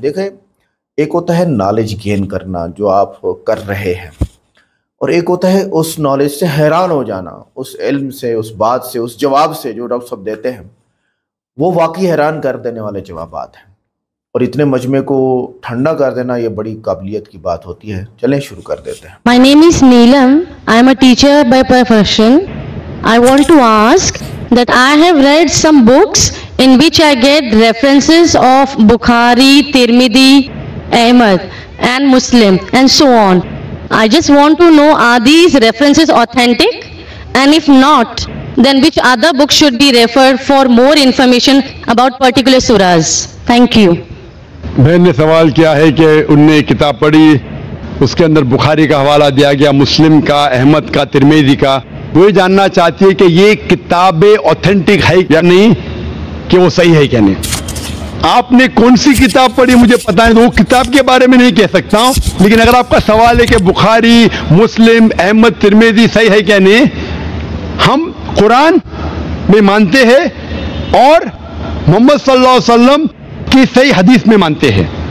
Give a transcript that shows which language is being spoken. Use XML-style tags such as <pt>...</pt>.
<hi>देखें, एक होता है नॉलेज गेन करना जो आप कर रहे हैं, और एक होता है उस नॉलेज से हैरान हो जाना, उस इल्म से, उस बात से, उस जवाब से जो डॉक्टर साहब देते हैं। वो वाकई हैरान कर देने वाले जवाबात हैं, और इतने मजमे को ठंडा कर देना ये बड़ी काबिलियत की बात होती है। चलें शुरू कर देते हैं।</hi> <en>My name is Neelam. I am a teacher by profession. I want to ask that I have read some books in which I get references of Bukhari, Tirmidhi, Ahmad and Muslim and so on. I just want to know, are these references authentic? And if not, then which other books should be referred for more information about particular surahs? Thank you.</en> <hi>बहन ने सवाल किया है कि उनने किताब पढ़ी, उसके अंदर बुखारी का हवाला दिया गया, मुस्लिम का, अहमद का, तिरमिज़ी का। वो ये जानना चाहती है कि ये किताबें ऑथेंटिक है या नहीं, कि वो सही है क्या नहीं। आपने कौन सी किताब पढ़ी मुझे पता है, तो वो किताब के बारे में नहीं कह सकता हूँ, लेकिन अगर आपका सवाल है कि बुखारी, मुस्लिम, अहमद, तिरमिज़ी सही है क्या नहीं, हम कुरान में मानते हैं और मोहम्मद सल्लल्लाहु अलैहि वसल्लम की सही हदीस में मानते हैं।</hi>